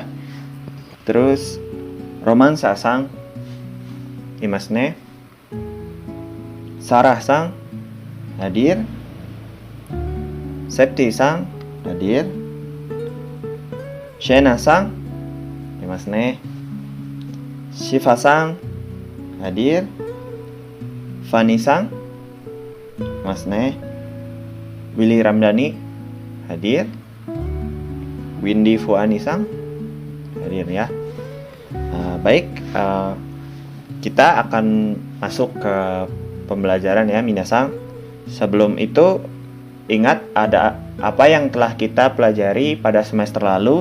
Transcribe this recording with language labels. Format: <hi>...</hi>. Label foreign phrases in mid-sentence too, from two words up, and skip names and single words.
<id>Terus Romansa-sang</id> <ja>imasu ne,</ja> <id>Sarah-sang hadir, Septi-sang hadir, Shena-sang</id> <ja>imasu ne,</ja> <id>Shifa-sang hadir, Fani-sang</id> <ja>imasu ne,</ja> <id>Willy Ramdhani hadir, Windy Fuani-sang hadir ya. Baik, kita akan masuk ke pembelajaran ya minasan. Sebelum itu ingat ada apa yang telah kita pelajari pada semester lalu.</id>